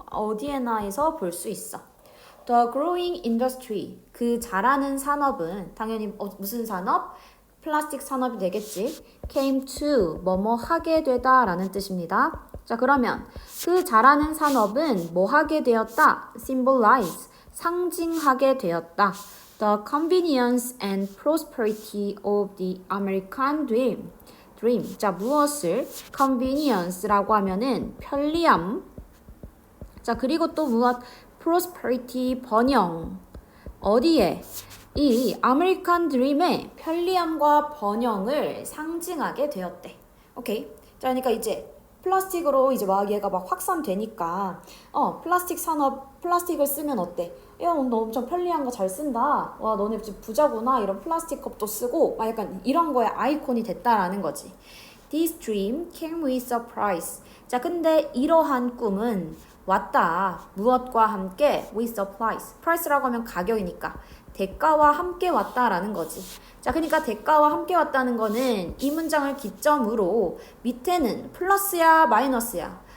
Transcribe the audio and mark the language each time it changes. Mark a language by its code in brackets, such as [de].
[ko] 어디에나에서 볼 수 있어. [en] The growing industry, [ko] 그 자라는 산업은 당연히 무슨 산업? 플라스틱 산업이 되겠지. came to, 뭐뭐 하게 되다 라는 뜻입니다. 자, 그러면 그 자라는 산업은 뭐 하게 되었다? symbolize, 상징하게 되었다. [en] The convenience and prosperity of the American dream. [ko] 자, 무엇을? convenience라고 하면은 편리함. 자, 그리고 또 무엇? prosperity, 번영. 어디에? 이 아메리칸 드림의 편리함과 번영을 상징하게 되었대. 오케이. 자, 그러니까 이제 플라스틱으로 이제 막 얘가 막 확산되니까 플라스틱 산업 플라스틱을 쓰면 어때? 야, 너 엄청 편리한 거 잘 쓴다. 와, 너네 진짜 부자구나. 이런 플라스틱 컵도 쓰고 막 약간 이런 거에 아이콘이 됐다라는 거지. [en] This dream came with a price. [ko] 자, 근데 이러한 꿈은 왔다. 무엇과 함께? [en] With a price. [ko] price라고 하면 가격이니까. 대가와 함께 왔다라는 거지. 자, 그러니까 대가와 함께 왔다는 거는 이 문장을 기점으로 밑에는 플러스야 마이너스야.